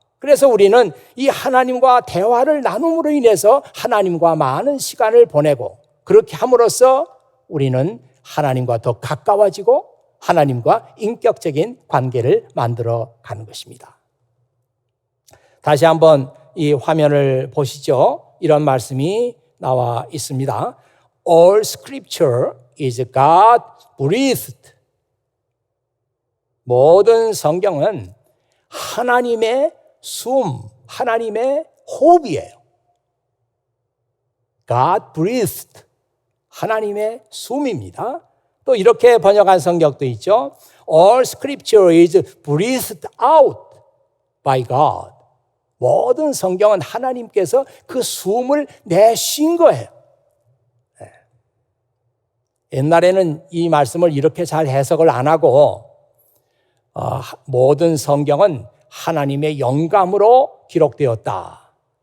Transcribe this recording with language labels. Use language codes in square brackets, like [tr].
[ko] 그래서 우리는 이 하나님과 대화를 나눔으로 인해서 하나님과 많은 시간을 보내고 그렇게 함으로써 우리는 하나님과 더 가까워지고 하나님과 인격적인 관계를 만들어 가는 것입니다. 다시 한번 이 화면을 보시죠. 이런 말씀이 나와 있습니다. [en] All scripture is God breathed. [ko] 모든 성경은 하나님의 숨, 하나님의 호흡이에요. [en] God breathed. [ko] 하나님의 숨입니다. 또 이렇게 번역한 성경도 있죠. [en] All scripture is breathed out by God. [ko] 모든 성경은 하나님께서 그 숨을 내쉰 거예요. 옛날에는 이 말씀을 이렇게 잘 해석을 안 하고 모든 성경은 하나님의 영감으로 기록되었다.